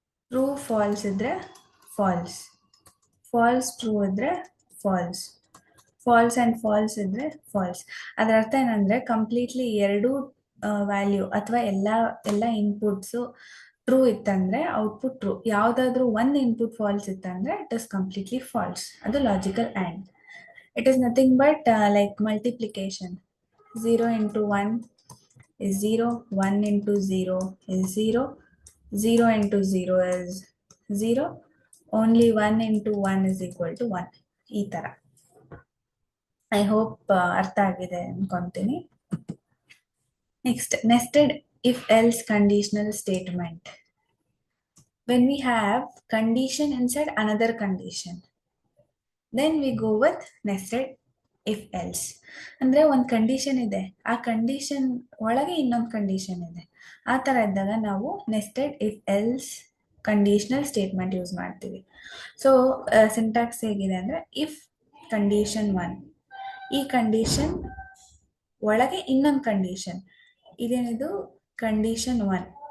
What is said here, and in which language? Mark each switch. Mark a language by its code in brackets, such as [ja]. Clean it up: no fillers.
[kn] True falls ಇದ್ರೆ falls, falls true ಇದ್ರೆ falls, falls and falls ಇದ್ರೆ ಫಾಲ್ಸ್. ಅದರ ಅರ್ಥ ಏನಂದ್ರೆ ಕಂಪ್ಲೀಟ್ಲಿ ಎರಡು ವ್ಯಾಲ್ಯೂ ಅಥವಾ ಎಲ್ಲ ಇನ್ಪುಟ್ಸು ಟ್ರೂ ಇತ್ತಂದ್ರೆ ಔಟ್ಪುಟ್ ಟ್ರೂ. ಯಾವ್ದಾದ್ರು ಒಂದು ಇನ್ಪುಟ್ ಫಾಲ್ಸ್ ಇತ್ತಂದ್ರೆ ಇಟ್ ಇಸ್ ಕಂಪ್ಲೀಟ್ಲಿ ಫಾಲ್ಸ್. ಅದು logical and. [en] It is nothing but like multiplication. 0 into 1 is 0, 1 into 0 is 0, 0 into 0 is 0, only 1 into 1 is equal to 1. [kn] ಈ ತರ. [en] I hope [kn] ಅರ್ಥ ಆಗಿದೆ ಅನ್ಕೊಂತೀನಿ. [en] Next, nested if else conditional statement. When we have condition inside another condition, then we go with nested if else. [kn] ಅಂದ್ರೆ ಒಂದು condition ಇದೆ, ಆ condition ಒಳಗೆ ಇನ್ನೊಂದು ಕಂಡೀಷನ್ ಇದೆ. ಆ ತರ ಇದ್ದಾಗ ನಾವು nested if else conditional statement use ಮಾಡ್ತೀವಿ. ಸೊ ಸಿಂಟ್ಯಾಕ್ಸ್ ಹೇಗಿದೆ ಅಂದ್ರೆ ಇಫ್ ಕಂಡೀಷನ್ 1, ಈ ಕಂಡೀಷನ್ ಒಳಗೆ ಇನ್ನೊಂದು ಕಂಡೀಷನ್ ಇದೇನಿದು ಕಂಡೀಷನ್ 1.